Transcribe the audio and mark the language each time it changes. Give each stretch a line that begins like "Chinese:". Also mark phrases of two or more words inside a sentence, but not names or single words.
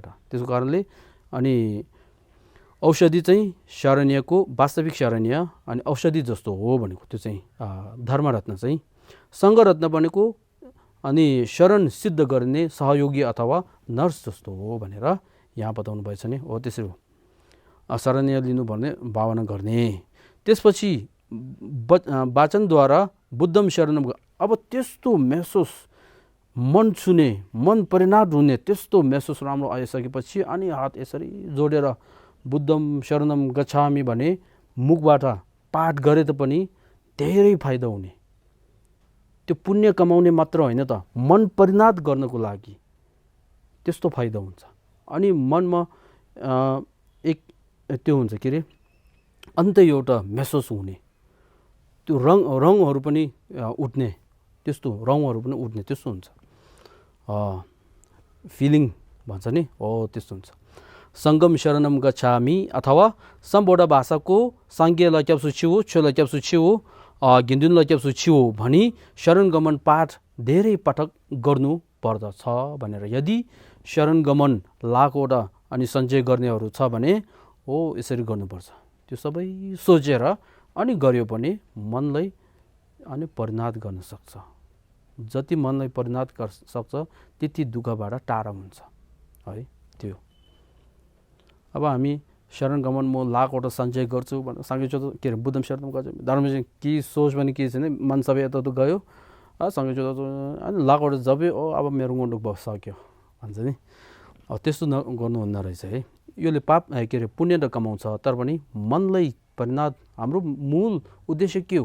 Nepali: त्यसको कारणले अनि औषधि चाहिँ शरणीयको वास्तविक शरणीय अनि औषधि जस्तो हो भनेको त्यो चाहिँ धर्मरत्न चाहिँ। सङ्घरत्न भनेको अनि शरण सिद्ध गर्ने सहयोगी अथवा नर्स जस्तो हो भनेर यहाँ बताउनु भएछ नि। हो त्यसरी हो, शरणीय लिनु भन्ने भावना गर्ने। त्यसपछि वाचनद्वारा
Pali: बुद्धम शरणम।
Nepali: अब त्यस्तो महसुस मन छुने, मन परिणत हुने त्यस्तो महसुस राम्रो आइसकेपछि अनि हात यसरी जोडेर
Pali: बुद्धम शरणम गच्छामि
Nepali: भने मुखबाट पाठ गरे पनि धेरै फाइदा हुने। त्यो पुण्य कमाउने मात्र होइन त, मन परिणत गर्नको लागि त्यस्तो फाइदा हुन्छ। अनि मनमा एक त्यो हुन्छ के अरे अन्त एउटा महसुस हुने, त्यो रङहरू पनि उठ्ने, त्यस्तो रङहरू पनि उठ्ने त्यस्तो हुन्छ, फिलिङ भन्छ नि, हो त्यस्तो हुन्छ।
Pali: सङ्गम शरणम गच्छामि
Nepali: अथवा सम्बोध भाषाको
Tibetan: སངས་རྒྱས་ལ་སྐྱབས་སུ་མཆིའོ། ཆོས་ལ་སྐྱབས་སུ་མཆིའོ། དགེ་འདུན་ལ་སྐྱབས་སུ་མཆིའོ
Nepali: भनी शरणगमन पाठ धेरै पटक गर्नु पर्दछ भनेर। यदि शरणगमन लाखवटा अनि सञ्चय गर्नेहरू छ भने हो यसरी गर्नुपर्छ। त्यो सबै सोचेर अनि गर्यो भने मनलाई अनि परिणत गर्न सक्छ। जति मनलाई परिणत गर्न सक्छ त्यति दुःखबाट टाढा हुन्छ है त्यो। अब हामी शरणगमन म लाखवटा सञ्चय गर्छु भनेर सँगै के अरे
Pali: बुद्धम शरणम
Nepali: गर्छु, धर्म चाहिँ के सोच भने के छैन, मन सबै यता गयो सँगै अनि लाखवटा जबै अब मेरो मुन्डुक सक्यो भन्छ नि। त्यस्तो गर्नुहुन्न रहेछ है। यसले पाप के अरे पुण्य त कमाउँछ, तर पनि मनलाई परिणत, हाम्रो मूल उद्देश्य के हो?